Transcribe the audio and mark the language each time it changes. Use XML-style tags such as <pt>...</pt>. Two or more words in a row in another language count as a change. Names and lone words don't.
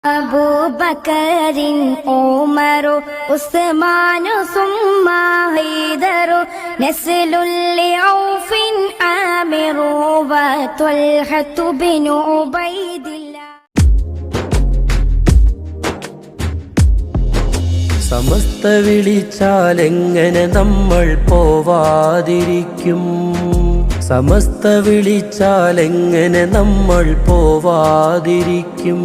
<ar>أبو بكر عمر عثمان ثم حيدر نسل لعوف عامر وطلحة بن عبيد الله.</ar> <ml>സമസ്ത വിളിച്ചാലെങ്ങനെ നമ്മൾ പോവാതിരിക്കും? സമസ്ത വിളിച്ചാലെങ്ങനെ നമ്മൾ പോവാതിരിക്കും?</ml>